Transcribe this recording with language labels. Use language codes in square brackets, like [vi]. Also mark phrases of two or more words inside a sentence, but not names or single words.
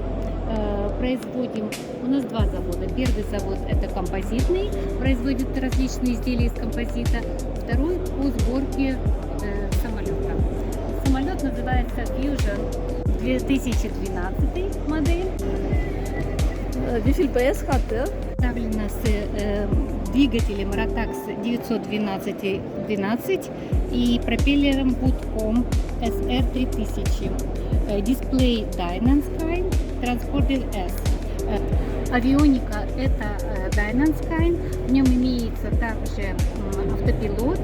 [ru] Производим, у нас два завода. Первый завод это композитный, производит различные изделия из композита. Второй по сборке самолета. Самолет называется Fusion 2012 модель. [de] Wie viel PS hat der? [ru] Представлена с двигателем Rotax 912 и пропеллером Woodcomb SR3000. Дисплей Dynasky, транспортер S. Авионика это Dynasky, в нем имеется также автопилот.